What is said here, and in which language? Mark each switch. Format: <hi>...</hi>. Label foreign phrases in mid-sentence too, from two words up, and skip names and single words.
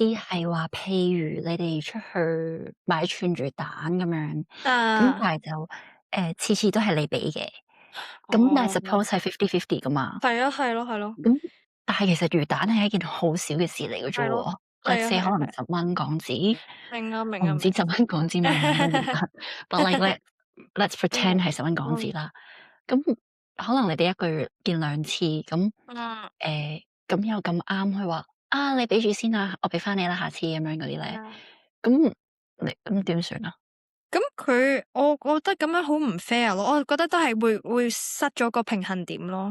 <yue>思係話，譬如你哋出去買串魚蛋咁樣，咁啊，但係就次次都係你俾嘅，咁但係哦， suppose 係 50-50噶嘛。係啊，係咯，係咯，咁但係其實魚蛋係一件好少嘅事嚟嘅啫係咯，喎，let's 係啊， say 可能係啊，係啊， 10蚊港紙，明啊，明啊，我唔知明啊。 10蚊港紙買唔買到魚蛋 ，</yue> <en>but like let's pretend</en> <yue>嗯，係10蚊港紙嗯，啦。咁可能你哋一個月見2次，咁嗯，咁又咁啱佢話：「你俾住先啊，我俾翻你啦，下次」咁樣嗰啲咧，嗯。咁咁點算啊？我覺得咁樣好唔 fair 咯，我覺得都係會失咗個平衡點咯。</yue>